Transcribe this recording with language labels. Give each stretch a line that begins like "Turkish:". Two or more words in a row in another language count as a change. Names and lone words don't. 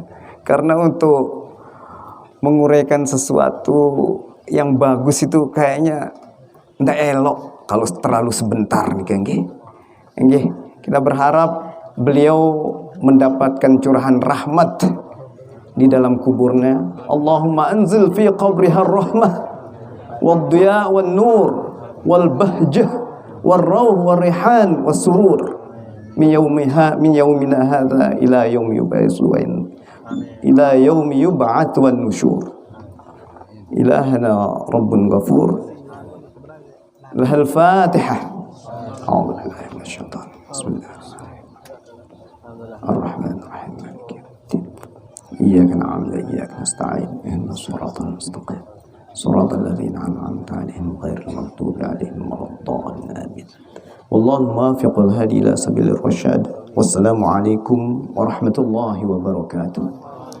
Indonesian: Karena untuk menguraikan sesuatu yang bagus itu kayaknya tidak elok kalau terlalu sebentar nih, nggih. Kita berharap beliau mendapatkan curahan rahmat di dalam kuburnya.
Arabic: اللهم أنزل في قبرها رحمة والضياء والنور والبهجة والروح والريحان والسرور من يومنا هذا إلى يوم يبعثون إلى يوم يبعث والنشور. إلهنا رب غفور. لها الفاتحة. أعوذ بالله من الشيطان الرجيم بسم الله الرحمن الرحيم. الرحمن الرحيم مالك يوم الدين. إياك نعبد وإياك نستعين اهدنا الصراط المستقيم. صراط الذين أنعمت عليهم غير المغضوب عليهم ولا الضالين. Amin. والله الموفق الهادي إلى سبيل الرشاد. والسلام عليكم ورحمة الله وبركاته.